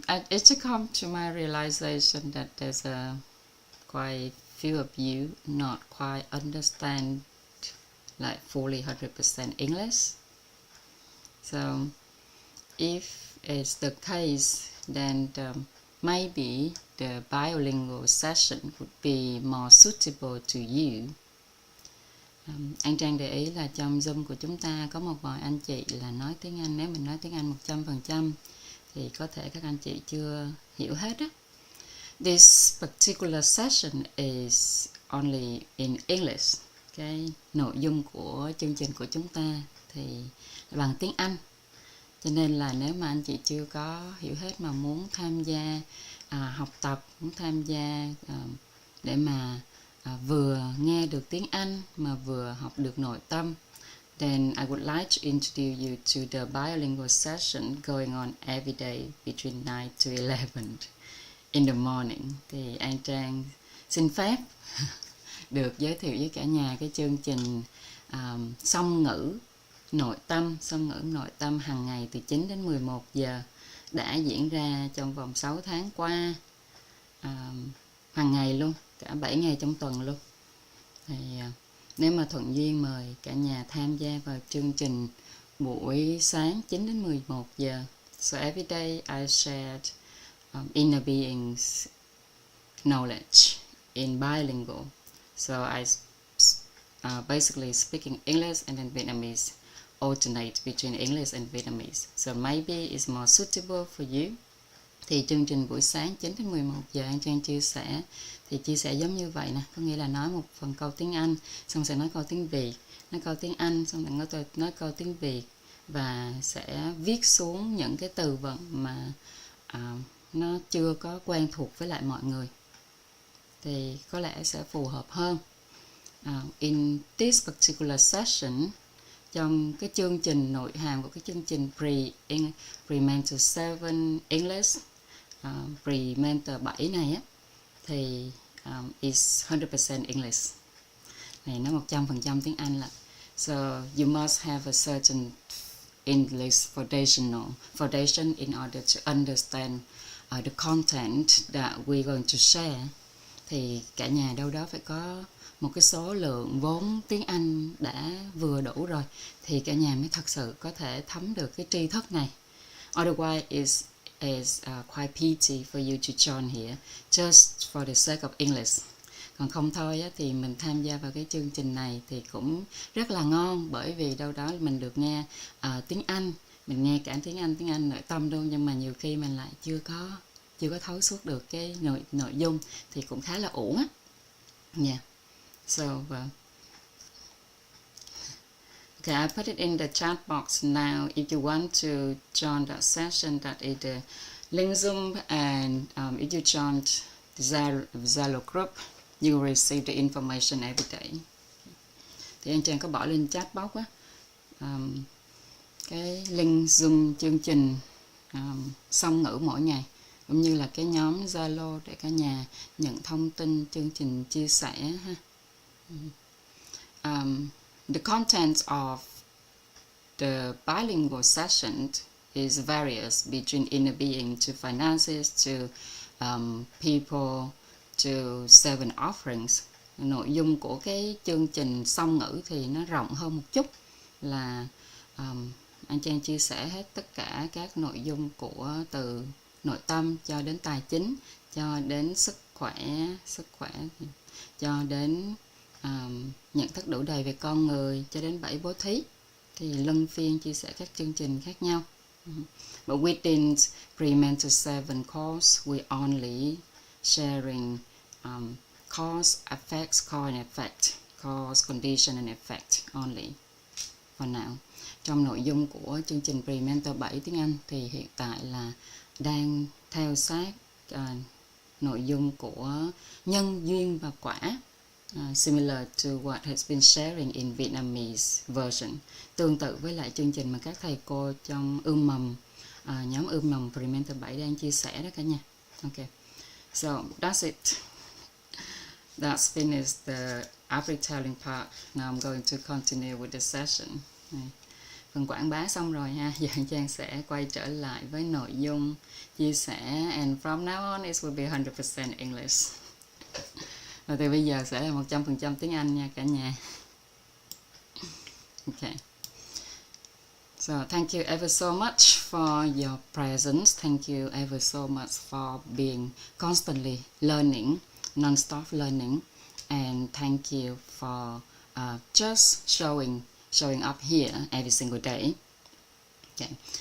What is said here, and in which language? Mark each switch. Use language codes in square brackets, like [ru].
[en] It's to come to my realization that there's quite few of you not quite understand like fully 100% English. So if it's the case, then maybe the bilingual session would be more suitable to you. [vi] Anh Trang để ý là trong Zoom của chúng ta có một vài anh chị là nói tiếng Anh. Nếu mình nói tiếng Anh 100% thì có thể các anh chị chưa hiểu hết á. [en] This particular session is only in English. [vi] Cái nội dung của chương trình của chúng ta thì bằng tiếng Anh. Cho nên là nếu mà anh chị chưa có hiểu hết mà muốn tham gia học tập, muốn tham gia để mà vừa nghe được tiếng Anh mà vừa học được nội tâm, [en] then I would like to introduce you to the bilingual session going on every day between 9 to 11 in the morning. [vi] Thì An Trang xin phép được giới thiệu với cả nhà cái chương trình song ngữ nội tâm hàng ngày từ 9 đến 11 giờ đã diễn ra trong vòng 6 tháng qua, hàng ngày luôn, cả 7 ngày trong tuần luôn. Thì nếu mà thuận duyên mời cả nhà tham gia vào chương trình buổi sáng 9 đến 11 giờ. [en] So every day I shared inner beings knowledge in bilingual. So I basically speaking English and then Vietnamese, alternate between English and Vietnamese. So maybe it's more suitable for you. [vi] Thì chương trình buổi sáng 9 đến 11 giờ Anh Trang chia sẻ giống như vậy nè, có nghĩa là nói một phần câu tiếng Anh, xong sẽ nói câu tiếng Việt, nói câu tiếng Anh, xong lại nói câu tiếng Việt, và sẽ viết xuống những cái từ vựng mà nó chưa có quen thuộc với lại mọi người, thì có lẽ sẽ phù hợp hơn. [en] In this particular session, [vi] trong cái chương trình nội hàm của cái chương trình PreMentor 7 English, PreMentor 7 này á, thì [en] is 100% English. [vi] Này nó 100% tiếng Anh là. [en] So you must have a certain English foundation in order to understand the content that we're going to share. [vi] Thì cả nhà đâu đó phải có một cái số lượng vốn tiếng Anh đã vừa đủ rồi thì cả nhà mới thật sự có thể thấm được cái tri thức này. [en] Otherwise, it's quite pity for you to join here just for the sake of English. [vi] Còn không thôi á, thì mình tham gia vào cái chương trình này thì cũng rất là ngon, bởi vì đâu đó mình được nghe tiếng Anh, mình nghe cả tiếng Anh nội tâm luôn, nhưng mà nhiều khi mình lại chưa có thấu suốt được cái nội dung thì cũng khá là uổng á. [en] Yeah. So okay, I put it in the chat box now. If you want to join that session, that is the link Zoom, and if you join the Zalo group, you will receive the information every day. [vi] Thì anh Trang có bỏ lên chat box á, cái link Zoom chương trình song ngữ mỗi ngày, cũng như là cái nhóm Zalo để cả nhà nhận thông tin chương trình chia sẻ ha. [en] The content of the bilingual session is various between inner being to finances to people to 7 offerings. [vi] Nội dung của cái chương trình song ngữ thì nó rộng hơn một chút, là anh Trang chia sẻ hết tất cả các nội dung của từ nội tâm cho đến tài chính, cho đến sức khỏe cho đến nhận thức đủ đầy về con người, cho đến 7 bố thí, thì luân phiên chia sẻ các chương trình khác nhau. [en] But within PreMentor 7 course, we only sharing cause, effects, cause and effect, cause, condition and effect only for now. [vi] Trong nội dung của chương trình PreMentor 7 tiếng Anh thì hiện tại là đang theo sát nội dung của nhân duyên và quả, [en] similar to what has been sharing in Vietnamese version, [vi] tương tự với lại chương trình mà các thầy cô trong nhóm ươm mầm PreMentor 7 đang chia sẻ đó cả nhà. [en] Okay, so that's it. That's finished the storytelling part. Now I'm going to continue with the session. [vi] Phần quảng bá xong rồi ha, giờ Trang sẽ quay trở lại với nội dung chia sẻ, [en] and from now on it will be 100% English. [vi] Và từ bây giờ sẽ là 100% tiếng Anh nha cả nhà. [en] Okay. So thank you ever so much for your presence. Thank you ever so much for being constantly learning, non-stop learning, and thank you for just showing up here every single day. Okay.